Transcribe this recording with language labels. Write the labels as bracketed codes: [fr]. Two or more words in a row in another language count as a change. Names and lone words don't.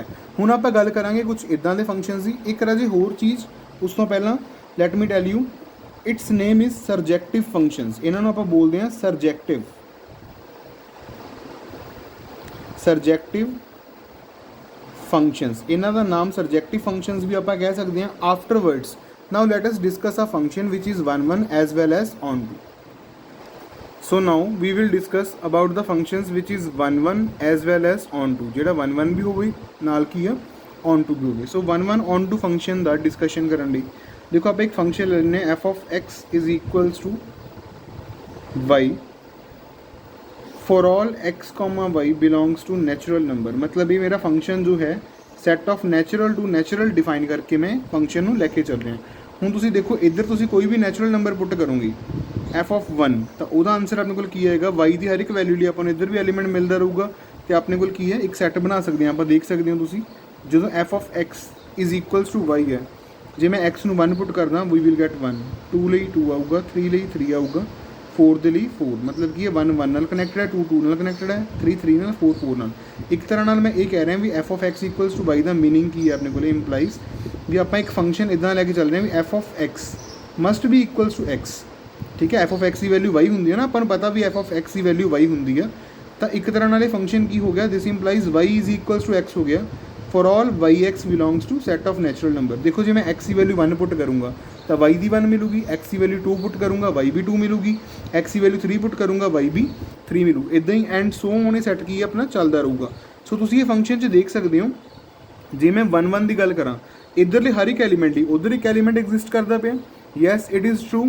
[pa] ਹੁਣ ਆਪਾਂ ਗੱਲ ਕਰਾਂਗੇ ਕੁਝ ਇੱਦਾਂ ਦੇ ਫੰਕਸ਼ਨਸ ਦੀ। ਇੱਕ ਰਾਜੇ ਹੋਰ ਚੀਜ਼ ਉਸ ਤੋਂ ਪਹਿਲਾਂ [en] let me tell you its name is surjective functions, [pa] ਇਹਨਾਂ ਨੂੰ ਆਪਾਂ ਬੋਲਦੇ ਹਾਂ [en] surjective functions, [pa] ਇਹਨਾਂ ਦਾ ਨਾਮ [en] surjective functions [pa] ਵੀ ਆਪਾਂ ਕਹਿ ਸਕਦੇ ਹਾਂ। [en] afterwards now let us discuss a function which is 1 1 as well as on to. So now we will discuss about the functions which is 1 1 as well as on to, [pa] ਜਿਹੜਾ 1 1 ਵੀ ਹੋਵੇ ਨਾਲ ਕੀ ਆ [en] on to [pa] ਵੀ ਹੋਵੇ। ਸੋ [en] 1 1 on to function [pa] ਦਾ ਡਿਸਕਸ਼ਨ ਕਰਨ ਲਈ ਦੇਖੋ ਆਪਾਂ ਇੱਕ ਫੰਕਸ਼ਨ ਲੈ ਲੈਂਦੇ ਹਾਂ [en] f of x is equals to y for all x comma y belongs to natural number, [hi] मतलब ये मेरा फंक्शन जो है [en] set of natural to natural [hi] डिफाइन करके मैं फंक्शन [pa] ਨੂੰ ਲੈ ਕੇ ਚੱਲ ਰਿਹਾ। ਹੁਣ ਤੁਸੀਂ ਦੇਖੋ ਇੱਧਰ ਤੁਸੀਂ ਕੋਈ ਵੀ [en] natural number [pa] ਪੁੱਟ ਕਰੋਗੇ [en] f of 1 [pa] ਤਾਂ ਉਹਦਾ ਆਨਸਰ ਆਪਣੇ ਕੋਲ ਕੀ ਆਏਗਾ, y ਦੀ ਹਰ ਇੱਕ ਵੈਲਿਊ ਲਈ ਆਪਾਂ ਨੂੰ ਇੱਧਰ ਵੀ ਐਲੀਮੈਂਟ ਮਿਲਦਾ ਰਹੂਗਾ ਤੇ ਆਪਣੇ ਕੋਲ ਕੀ ਹੈ ਇੱਕ ਸੈੱਟ ਬਣਾ ਸਕਦੇ ਹਾਂ ਆਪਾਂ। ਦੇਖ ਸਕਦੇ ਹੋ ਤੁਸੀਂ ਜਦੋਂ [en] f of x is equals to y [pa] ਹੈ, ਜੇ ਮੈਂ x ਨੂੰ 1 ਪੁੱਟ ਕਰਦਾ [en] we will get 1, [pa] 2 ਲਈ 2 ਆਊਗਾ, 3 ਲਈ 3 ਆਊਗਾ, 4 ਦੇ ਲਈ 4, ਮਤਲਬ ਕੀ ਹੈ 1 1 ਨਾਲ ਕਨੈਕਟਡ ਹੈ, 2 2 ਨਾਲ ਕਨੈਕਟਡ ਹੈ, 3 3 ਨਾਲ, 4 4 ਨਾਲ। ਇੱਕ ਤਰ੍ਹਾਂ ਨਾਲ ਮੈਂ ਇਹ ਕਹਿ ਰਿਹਾ ਵੀ [en] f of x equals to y [pa] ਦਾ ਮੀਨਿੰਗ ਕੀ ਹੈ ਆਪਣੇ ਕੋਲ ਇੰਪਲਾਈਜ਼ ਵੀ ਆਪਾਂ ਇੱਕ ਫੰਕਸ਼ਨ ਇੱਦਾਂ ਲੈ ਕੇ ਚੱਲ ਰਹੇ ਹਾਂ ਵੀ [en] f of x must be equals to x, [pa] ਠੀਕ ਹੈ। [en] f of x [pa] ਦੀ ਵੈਲਿਊ y ਹੁੰਦੀ ਹੈ ਨਾ, ਆਪਾਂ ਨੂੰ ਪਤਾ ਵੀ [en] f of x [pa] ਦੀ ਵੈਲਿਊ y ਹੁੰਦੀ ਆ, ਤਾਂ ਇੱਕ ਤਰ੍ਹਾਂ ਨਾਲ ਇਹ ਫੰਕਸ਼ਨ ਕੀ ਹੋ ਗਿਆ, [en] this implies y is equals to x [pa] ਹੋ ਗਿਆ [en] for all yx belongs to set of natural number. [pa] ਦੇਖੋ ਜੇ ਮੈਂ x ਦੀ ਵੈਲਿਊ 1 ਪੁੱਟ ਕਰੂੰਗਾ ਤਾਂ y ਦੀ 1 ਮਿਲੂਗੀ, x ਦੀ ਵੈਲਿਊ 2 ਪੁੱਟ ਕਰੂੰਗਾ y ਵੀ 2 ਮਿਲੂਗੀ, x ਦੀ ਵੈਲਿਊ 3 ਪੁੱਟ ਕਰੂੰਗਾ y ਵੀ 3 ਮਿਲੂ, ਇੱਦਾਂ ਹੀ [en] and so [pa] ਉਹਨੇ ਸੈੱਟ ਕੀ ਆਪਣਾ ਚੱਲਦਾ ਰਹੂਗਾ। ਸੋ ਤੁਸੀਂ ਇਹ ਫੰਕਸ਼ਨ 'ਚ ਦੇਖ ਸਕਦੇ ਹੋ ਜੇ ਮੈਂ 1 1 ਦੀ ਗੱਲ ਕਰਾਂ ਇੱਧਰਲੇ ਹਰ ਇੱਕ ਐਲੀਮੈਂਟ ਲਈ ਉੱਧਰ ਇੱਕ ਐਲੀਮੈਂਟ ਐਗਜ਼ਿਸਟ ਕਰਦਾ ਪਿਆ, [en] yes it is true.